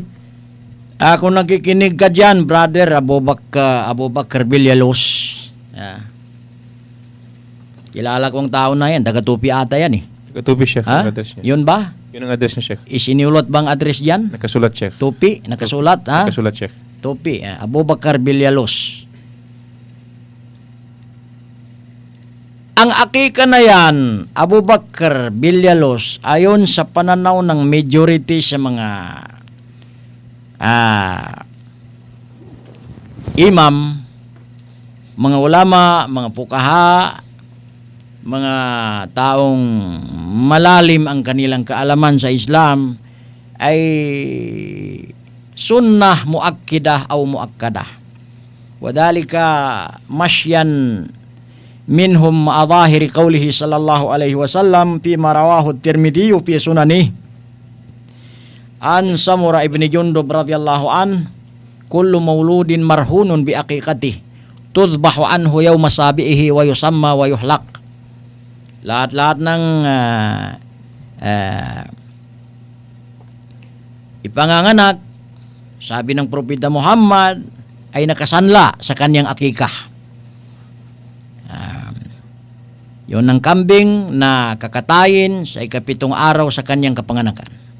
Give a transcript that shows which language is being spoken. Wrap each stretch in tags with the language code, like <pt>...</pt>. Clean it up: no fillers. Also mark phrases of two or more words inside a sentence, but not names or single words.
<tl>Kung nakikinig ka dyan, brother Abu Bakar Villaluz, kilala kong tao na yan, taga-Tupi ata yan eh. Taga-Tupi, Sheikh, yung address niya. Yun ba? Yun ang address niya, Sheikh. Isinulot bang address dyan? Nakasulat, Sheikh. Tupi, nakasulat ha? Nakasulat, Sheikh. Tupi, Abu Bakar Villaluz. Ang akika na yan, Abu Bakar Villaluz, ayon sa pananaw ng majority sa mga imam, mga ulama, mga pukaha, mga taong malalim ang kanilang kaalaman sa Islam, ay</tl> <ar>سنة مؤكدة</ar> <tl>o muakkadah.</tl> <ar>وكذلك ما شاء منهم ما ظاهر قوله صلى الله عليه وسلم فيما رواه الترمذي في سننه عن سمرة بن جندب رضي الله عن كل مولود مرهون بعقيقته تذبح عنه يوم سابعه ويسمى ويحلق.</ar> <tl>Lahat-lahat ng ipanganganak, sabi ng Propeta Muhammad, ay nakasanla sa kanyang akikah. Yun ang kambing na kakatayin sa 7 araw sa kanyang kapanganakan.</tl>